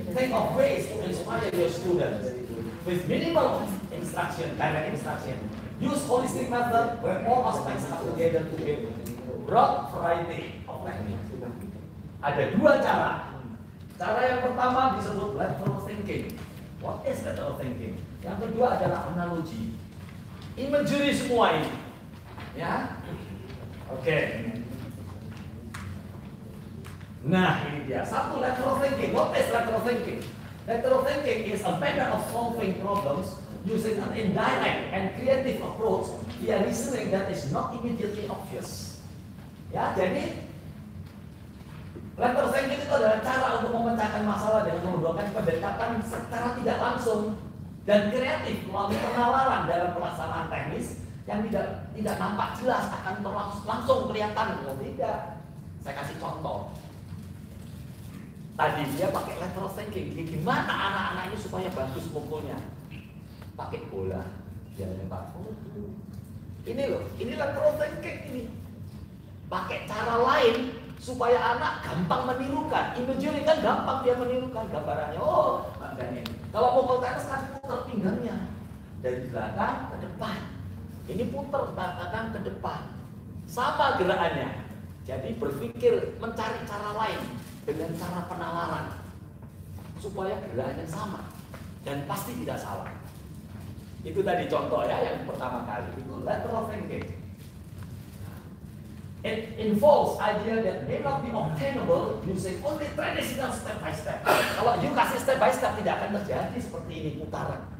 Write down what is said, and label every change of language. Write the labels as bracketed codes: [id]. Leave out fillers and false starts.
[en] Think of ways to inspire your students with minimal instruction, direct instruction. Use holistic method where all aspects come together to give broad variety of technique. [id] Ada 2 cara. Cara yang pertama disebut lateral thinking. [en] What is lateral thinking? [id] Yang kedua adalah analogi. Imagery semua ini, ya. Oke. Nah, ini dia. Satu, lateral thinking. [en] What is lateral thinking? Lateral thinking is a method of solving problems using an indirect and creative approach via reasoning that is not immediately obvious. [id] Ya, jadi lateral thinking itu adalah cara untuk memecahkan masalah dengan menggunakan pendekatan secara tidak langsung dan kreatif melalui penalaran dalam pelaksanaan teknis yang tidak nampak jelas akan langsung kelihatan. Tidak. Saya kasih contoh. Tadi dia pakai lateral thinking. Gimana anak-anak ini supaya bagus mukulnya? Pakai bola. Dia lempar. Ini loh, ini lateral thinking ini. Pakai cara lain supaya anak gampang menirukan. Imagery kan gampang dia menirukan gambarannya. Oh, makanya ini. Kalau mukul ke atas kan putar pinggangnya dari belakang ke depan. Ini putar belakang ke depan. Sama gerakannya. Jadi berpikir mencari cara lain dengan cara penalaran supaya gerakannya sama dan pasti tidak salah. Itu tadi contoh ya yang pertama kali. Itu lateral thinking. [en] It involves idea that may not be obtainable using only traditional step by step. [id] Kalau you kasih [en] step by step [id] tidak akan terjadi seperti ini putaran.